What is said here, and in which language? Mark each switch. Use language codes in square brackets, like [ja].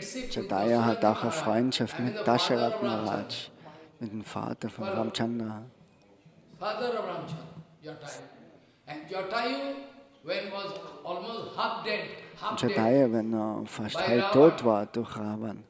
[de] Jatayu hat auch eine Freundschaft mit Dasharatha Maharaj, mit dem Vater von Ramchandra. [en] Father of Ramchandra, Jatayu. And Jatayu, when was almost half dead, [de] Jatayu, wenn er fast halb tot war durch Ravan,